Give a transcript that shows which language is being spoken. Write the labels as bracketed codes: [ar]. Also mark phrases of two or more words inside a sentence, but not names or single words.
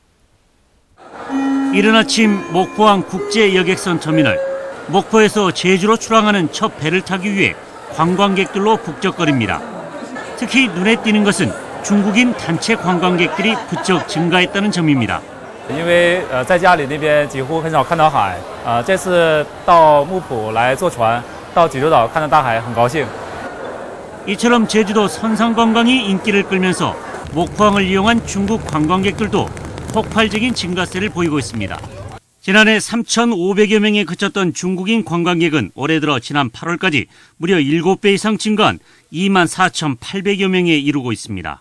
[ko] 이른 아침 목포항 국제여객선 터미널. 목포에서 제주로 출항하는 첫 배를 타기 위해 관광객들로 북적거립니다. 특히 눈에 띄는 것은 중국인 단체 관광객들이 부쩍 증가했다는 점입니다. [zh] 因为在家里那边几乎很少看到海，这次到木浦来坐船到济州岛看到大海很高兴。 [ko] 이처럼 제주도 선상 관광이 인기를 끌면서 목포항을 이용한 중국 관광객들도 폭발적인 증가세를 보이고 있습니다. 지난해 3,500여 명에 그쳤던 중국인 관광객은 올해 들어 지난 8월까지 무려 7배 이상 증가한 24,800여 명에 이르고 있습니다.